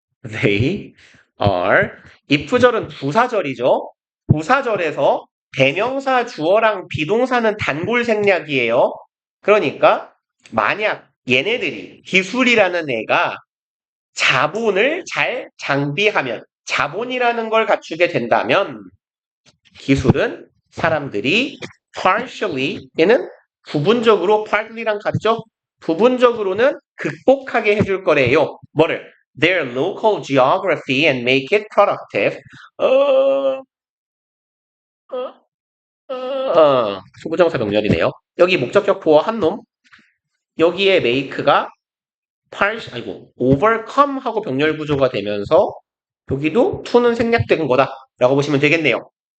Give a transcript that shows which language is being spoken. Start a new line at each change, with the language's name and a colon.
English: They are
Korean: if절은 부사절이죠. 부사절에서 대명사 주어랑 비동사는 단골 생략이에요. 그러니까 만약 얘네들이 기술이라는 애가 자본을 잘 장비하면 자본이라는 걸 갖추게 된다면 기술은 사람들이 partially 얘는 부분적으로 partly랑 같죠? 부분적으로는 극복하게 해줄 거래요. 뭐를?
English: Their local geography and make it productive.
Korean: 어, 수부정사 병렬이네요. 여기 목적격 보어 한 놈. 여기에 make가 overcome 하고 병렬 구조가 되면서 여기도 to는 생략된 거다라고 보시면 되겠네요.